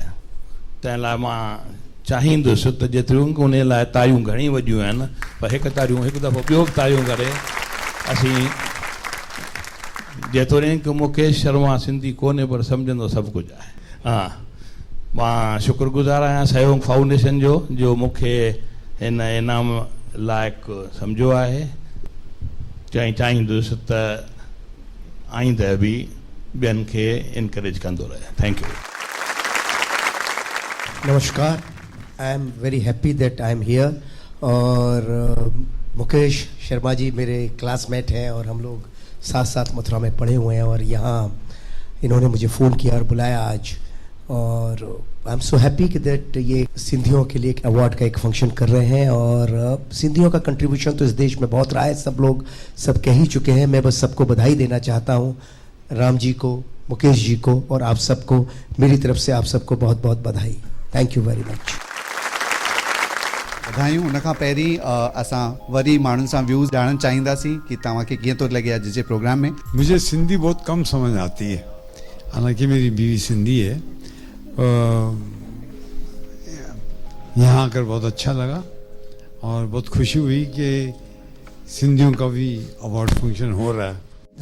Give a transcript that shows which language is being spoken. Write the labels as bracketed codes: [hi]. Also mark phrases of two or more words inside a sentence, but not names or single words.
[sd] तंहिं लाइ मां चाहींदुसि त जेतिरियूं उन लाइ तारियूं घणी वॼियूं आहिनि, पर हिकु दफ़ो ॿियो बि तारियूं करे असीं, जेतोणीकि मुकेश शर्मा सिंधी कोन्हे पर सम्झंदो सभु कुझु आहे। हा, मां शुक्रगुज़ार आहियां सहयोग फाउंडेशन जो मूंखे हिन इनाम लाइक़ु सम्झो आहे। चाहींदुसि त आईंदह बि ॿियनि खे इनकरेज कंदो रहे। [en] thank you. [hi] नमस्कार, [en] I am very happy that I am here. [hi] और मुकेश शर्मा जी मेरे क्लासमेट हैं और हम लोग साथ साथ मथुरा में पढ़े हुए हैं, और यहाँ इन्होंने मुझे फ़ोन किया और बुलाया आज। और [en] I am so happy [hi] कि दैट ये सिंधियों के लिए एक अवार्ड का एक फंक्शन कर रहे हैं। और सिंधियों का कंट्रीब्यूशन तो इस देश में बहुत रहा है, सब लोग सब कह ही चुके हैं। मैं बस सबको बधाई देना चाहता हूँ, राम जी को, मुकेश जी को, और आप सबको मेरी तरफ से आप सबको बहुत बहुत बधाई। [en] thank you very much. [sd] बधायूं। उन खां पहिरीं असां वरी माण्हुनि सां व्यूज़ ॼाणणु चाहींदासीं कि तव्हांखे कीअं थो लॻे अॼु जे प्रोग्राम में। [hi] मुझे सिंधी बहुत कम समझ आती है, हालांकि मेरी बीवी सिंधी है। यहाँ आकर बहुत अच्छा लगा और बहुत खुशी हुई कि सिंधियों का भी अवार्ड फंक्शन हो रहा है।